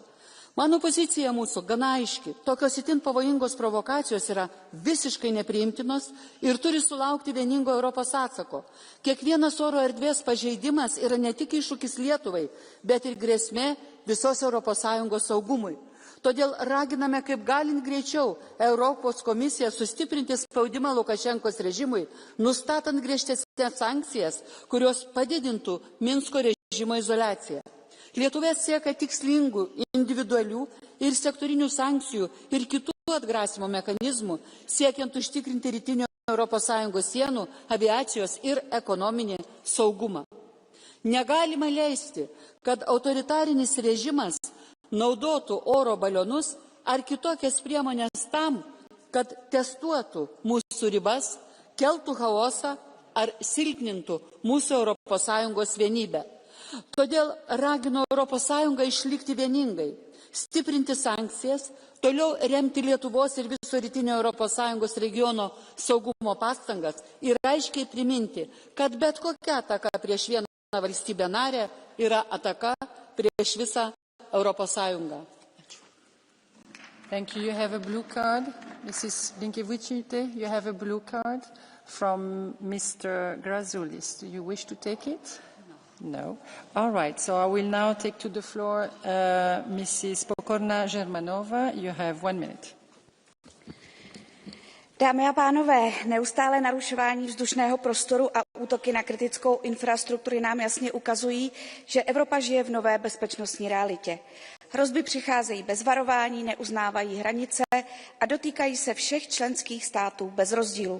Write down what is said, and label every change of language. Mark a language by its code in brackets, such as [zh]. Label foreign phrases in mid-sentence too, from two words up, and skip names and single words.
[lt] Mano pozicija mūsų gana aiški. Tokios itin pavojingos provokacijos yra visiškai nepriimtinos ir turi sulaukti vieningo Europos atsako. Kiekvienas oro erdvės pažeidimas yra ne tik iššūkis Lietuvai, bet ir grėsmė visos ES saugumui. Todėl raginame kaip galint greičiau Europos komisiją sustiprinti spaudimą Lukašenkos režimui, nustatant griežtesnes sankcijas, kurios padidintų Minsko režimo izoliaciją. Lietuva siekia tikslingų, individualių ir sektorinių sankcijų ir kitų atgrasimo mechanizmų, siekiant užtikrinti rytinio ES sienų, aviacijos ir ekonominį saugumą. Negalima leisti, kad autoritarinis režimas naudotų oro balionus ar kitokias priemonės tam, kad testuotų mūsų ribas, keltų chaosą ar silpnintų mūsų ES vienybę. Todėl ragino ES išlikti vieningai, stiprinti sankcijas, toliau remti Lietuvos ir viso rytinio ES regiono saugumo pastangas ir aiškiai priminti, kad bet kokia ataka prieš vieną valstybę narę yra ataka prieš visą Europos Sąjungą. [en] Thank you. You have a blue card. Mrs. Blinkevičiūtė, you have a blue card from Mr. Grazoulis. Do you wish to take it? No. All right. So I will now take to the floor Mrs. Pokorná-Žermanová. You have 1 minute. [cs] Dámy a pánové, neustále narušování vzdušného prostoru a útoky na kritickou infrastrukturu nám jasně ukazují, že Evropa žije v nové bezpečnostní realitě. Hrozby přicházejí bez varování, neuznávají hranice a dotýkají se všech členských států bez rozdílu.